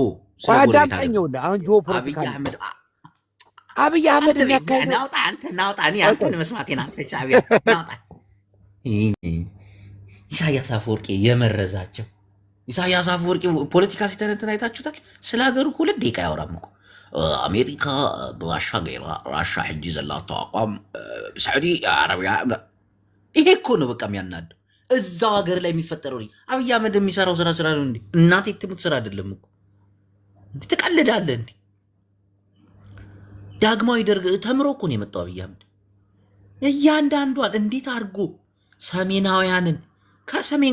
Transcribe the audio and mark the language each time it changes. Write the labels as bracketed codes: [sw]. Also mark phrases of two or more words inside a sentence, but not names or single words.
[am] አዳምጠኝ ይኸውልህ አሁን ጂኦፖለቲካ አብይ አህመድ የሚያካሂደው ናውጣ እኔ አንተን መስማቴን አንተ ሻዕቢያ ናውጣ። ኢሳያስ አፈወርቂ የመረዛቸው ኢሳያስ አፈወርቂ ፖለቲካ ሲተነትን አይታችሁታል። ስለ ሀገሩ እኮ 2 ደቂቃ ያወራም እኮ አሜሪካ [ti] ብራሻ ገይራ ራሻ ሕጂ ዘላቶ አቋም [am] ሳዑዲ አረቢያ ይሄ እኮ ነው በቃ የሚያናደው። እዛው ሀገር ላይ የሚፈጠረው አብይ አህመድ የሚሰራው ስራ ነው እንዴ? እናቴ ትሙት ስራ አይደለም እኮ ትቀልዳለህ እንዴ? ዳግማዊ ደርግ ተምሮ እኮ ነው የመጣው አብይ አህመድ። እያንዳንዷን እንዴት አድርጎ ሰሜናውያንን ከሰሜን